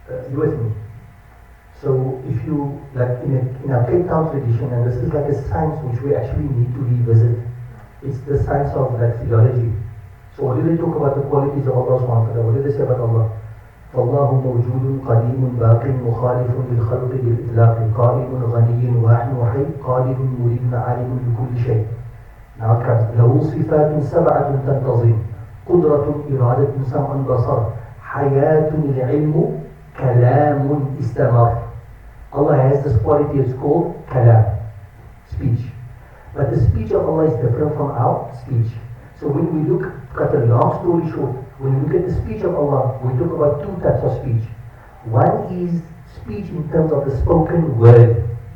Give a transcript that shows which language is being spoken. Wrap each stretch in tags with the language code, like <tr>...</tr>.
<en>You with me? So if you, like in our Cape Town tradition, and this is like a science which we actually need to revisit, it's the science of like theology. So what do they talk about the qualities of Allah subhanahu wa ta'ala? What do they say about Allah?</en> <ar>فالله موجود قديم باق مخالف للخلق بالإطلاق قائم غني واحد وحي قادر مريد عالم بكل شيء.</ar> <en>Now it comes</en> <ar>له صفات سبعة تنتظم قدرة إرادة سمع بصر حياة العلم كلام استمر.</ar> <en>Allah has this quality, it's called kalam, speech. But the speech of Allah is different from our speech. So when we look, cut a long story short, when we look at the speech of Allah, we talk about two types of speech. One is speech in terms of the spoken word.</en>